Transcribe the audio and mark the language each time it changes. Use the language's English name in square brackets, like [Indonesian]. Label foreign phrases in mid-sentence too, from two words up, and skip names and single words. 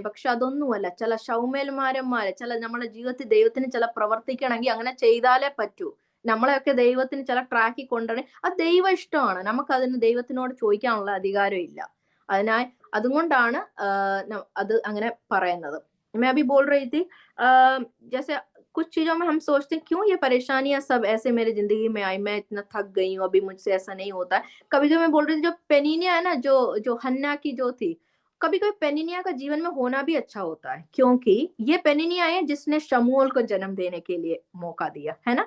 [Malayalam] പക്ഷെ അതൊന്നുമല്ല. ചില ശൗമേൽമാരന്മാരെ, ചില നമ്മുടെ ജീവിതത്തിൽ ദൈവത്തിന് ചില പ്രവർത്തിക്കണമെങ്കിൽ അങ്ങനെ ചെയ്താലേ പറ്റൂ. നമ്മളെയൊക്കെ ദൈവത്തിന് ചില ട്രാക്കിൽ കൊണ്ടുവരണേ, അത് ദൈവ ഇഷ്ടമാണ്. നമുക്ക് അതിന് ദൈവത്തിനോട് ചോദിക്കാനുള്ള അധികാരം ഇല്ല. അതിനായി അതുകൊണ്ടാണ് അത് അങ്ങനെ പറയുന്നത്. [Hindi] मैं अभी बोल रही थी जैसे कुछ चीजों में हम सोचते हैं क्यों ये परेशानियां सब ऐसे मेरी जिंदगी में आई, मैं इतना थक गई हूँ, अभी मुझसे ऐसा नहीं होता है। कभी कभी मैं बोल रही थी, जो पेनिनिया है ना, जो जो हन्ना की जो थी, कभी कभी पेनिनिया का जीवन में होना भी अच्छा होता है, क्योंकि ये पेनिनिया है जिसने शमूएल को जन्म देने के लिए मौका दिया है ना।